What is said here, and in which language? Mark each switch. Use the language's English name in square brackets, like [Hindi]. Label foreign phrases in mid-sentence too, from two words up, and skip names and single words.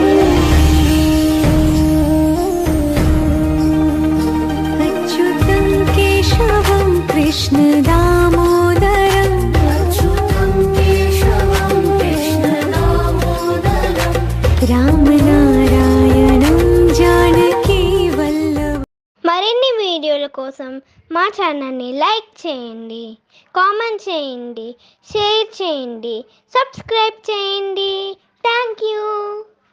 [Sanskrit] अच्युतं केशवं कृष्णदामोदरं, अच्युतं केशवं कृष्णदामोदरं रामनारायणं जानकी वल्लभम्. [Telugu] మరిన్ని వీడియోల కోసం మా ఛానల్ని లైక్ చేయండి, కామెంట్ చేయండి, షేర్ చేయండి, సబ్స్క్రైబ్ చేయండి. [English] thank you.